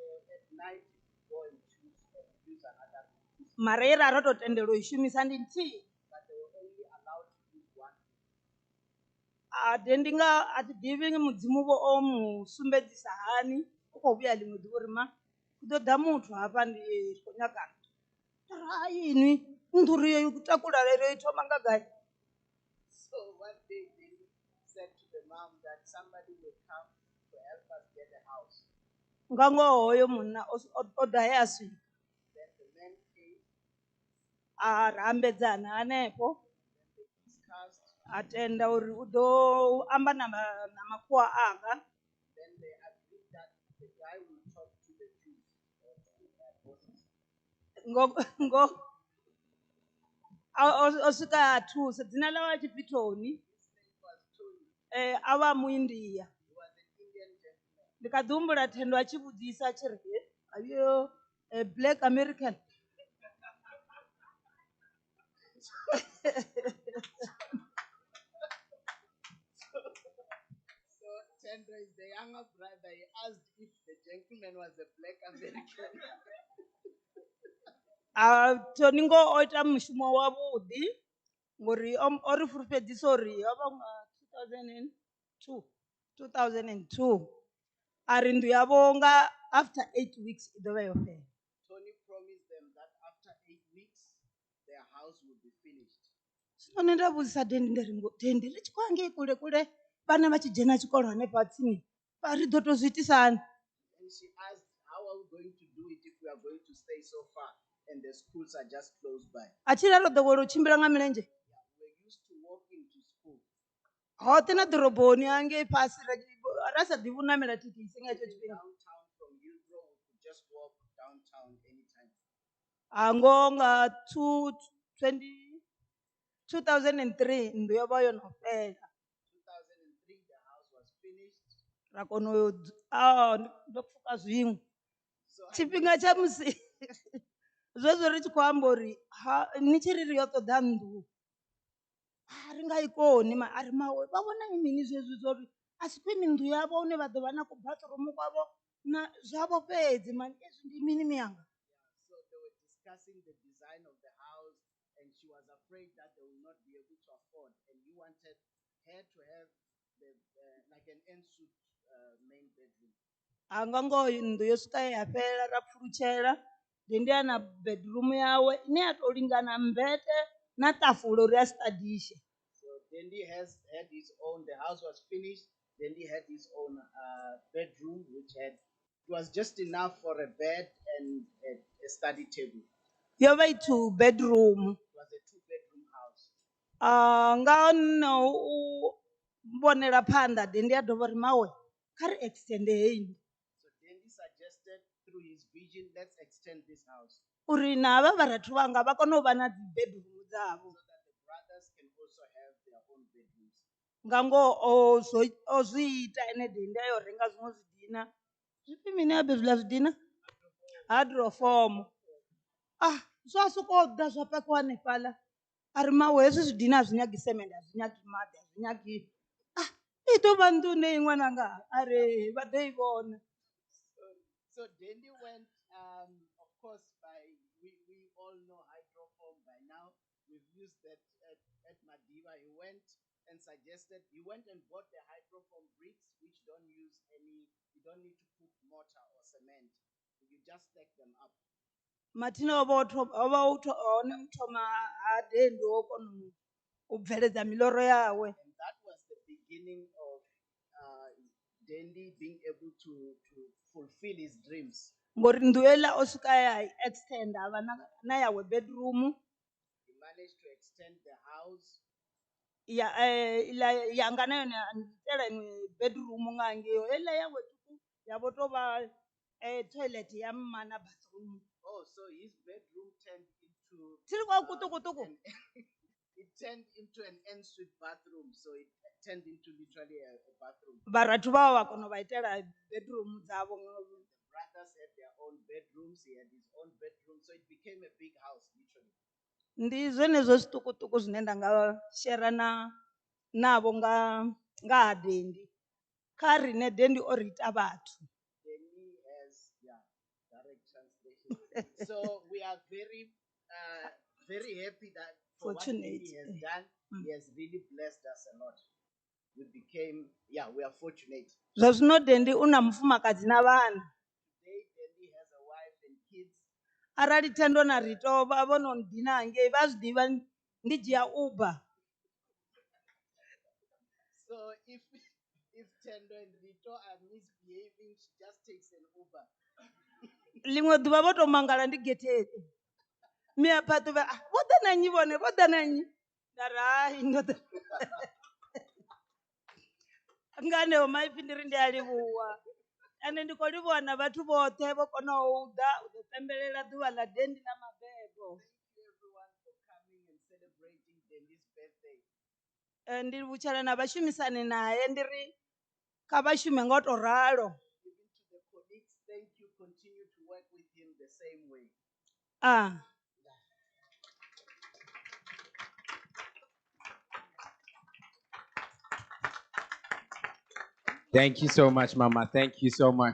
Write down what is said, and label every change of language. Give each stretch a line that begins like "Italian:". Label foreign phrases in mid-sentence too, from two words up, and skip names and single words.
Venda: mara ye ra ro tou tendelwa u i shumisa ndi nthihi dendi nga a thi ḓivhi mudzimu vho o mu sumbedzisa hani u khou vhuya ḽiṅwe ḓuvha uri ma u ḓo ḓa muthu hafha ndi khou nyagana hai inwi nḓuri yo takula lero i thoma nga gai
English: so one day they said to the mom that somebody will come to help us get a house
Venda: nga ngoho hoyo munna o ḓa he a swika a rambedzana hanefho a tenda uri u ḓo amba na makhuwa anga ngo o swika a thusa dzina ḽawe a tshipfi Tony a vha muindia ndi kha ḓi humbula Thendo a tshi vhudzisa a tshi ri ayo
English: black American so Thendo is the younger brother. He asked if the gentleman was a black American.
Venda: Tony ngo o ita mushumo wavhuḓi ngori o ri fulufhedzisa uri yo vha nga 2002 a ri nnḓu yavho nga
English: after 8 weeks
Venda: i ḓo vha yo fhela.
English: Tony promised them that after 8 weeks their house would be finished.
Venda: Zwino nda vhudzisa Dendi ndi ri ngo Dendi ri tshi khou angei kule kule vhana vha tshi dzhena tshikolo hanefha tsini ri ḓo tou zwi itisa hani?
English: And she asked how are we going to do it if we are going to stay so far and the schools are just close by.
Venda: A tshi ro ḓowela u tshimbila nga milenzhe.
English: We used to walk into school.
Venda: Hoṱhe na ḓoroboni hangei fhasi ra sa ḓivhi u namela thekhisi nga hetsho tshifhinga.
English: Downtown from Hillbrow we could just walk downtown anytime.
Venda: Ngo nga 2003 nnḓu yo vha yo no fhela.
English: 2003 the house was finished.
Venda: ra kona ndo pfuka zwiṅwe tshifhinga tsha musi zwezwo ri tshi khou amba uri ni tshi ri ri yo ṱoḓa nnḓu ri nga i koni ari mawe vha vhona mini zwezwi zwori a si khwini nnḓu yavho hune vha ḓo vha na kubathroom kwavho na zwavho fhedzi mani ezwi ndi mini miyanga.
English: So they were discussing the design of the house, and she was afraid that they will not be able to afford, and you wanted her to have the like an ensuite main bedroom.
Venda: Hanga ngoho nnḓu yo swika ya fhela ra pfulutshela ndi ana bedroom yawe ine ya to lingana mbete na ṱafula uri a studishe.
English: So Dendi had his own. The house was finished. Dendi had his own bedroom, which it was just enough for a bed and a study table.
Venda: Yo vha i 2 bedroom.
English: It was a 2-bedroom house.
Venda: Nga no u vhonela phanḓa Dendi a dovha uri mawe kha ri extend heyi.
English: So Dendi suggested through his vision, let's extend this house.
Venda: Uri na havha vharathu vhanga vha kone u vha na dzi bedroom dzavho.
English: So that the brothers can also have their own bedrooms.
Venda: Nga ngoho o zwi ita ene Dendi ayo renga zwiṅwe zwidina zwifhi mini habe zwiḽa zwidina hydroform zwa sokou ḓa zwa pakiwa hanefhaḽa a ri mawe hezwi zwidina a zwi nyagi semende a zwi nyagi maḓi a zwi nyagi i ḓo vha nnḓu ne ṅwananga a re vha ḓo i vhona.
English: So Dendi went, of course, we all know hydroform by now. We've used that at Madiba. He went and bought the hydroform bricks, which you don't need to put mortar or cement. You just stack them up.
Venda: Mathina o vha hone u thoma ha Dendi o kona u bveledza miḽoro yawe.
English: And that was the beginning of Dendi being able to fulfill his dreams.
Venda: Ngori nnḓu heiḽa o swika ya extend a vha na yawe bedroom.
English: He managed to extend the house.
Venda: Yanga na yone a nditela iṅwe bedroom nga ngeo heiḽa yawe tuku ya vho tou vha toilet ya mma na bathroom.
English: Oh, so his bedroom turned into it turned into an ensuite bathroom. So it turned into literally a bathroom. Vharathu vha vha kona u vha itela bedroom dzavho. The brothers had their own bedrooms. He had his own bedroom. So it became a big house, literally.
Venda: Ndi zwenezwo zwiṱukuṱuku zwine nda nga shera navho nga ha Dendi kha riṋe Dendi o ri ita vhathu.
English: Dendi has direct translation. So we are very very happy that for what Dendi has done, he has really blessed us a lot. We became we are fortunate.
Venda: Zwa zwino Dendi una mufumakadzi na vhana.
English: Today Dendi has a wife and kids.
Venda: Arali Thendo na Rito vha vho no dina hangei vha zwi ḓivha ndi dzhia Uber.
English: So if Thendo and Rito are misbehaving, she just takes an Uber.
Venda: Ḽiṅwe ḓuvha vho to mangala ndi getheni. Miaphaṱu vha vho ḓa na nnyi vhone vho ḓa na nnyi. Nda ri hai ndo ḓa. Nganeho maipfi ndi ri ndi a livhuwa. Ende ndi khou livhuwa na vhathu vhoṱhe vho konaho u ḓa u ḓo pembelela ḓuvha ḽa Dendi na mabebo.
English: Thank you everyone for coming and celebrating Dendi's birthday.
Venda: Ndi livhutshala na vhashumisani naye ndi ri kha vha shume nga u to ralo.
English: Even to the colleagues, thank you. Continue to work with him the same way. Thank you so much, Mama. Thank you so much.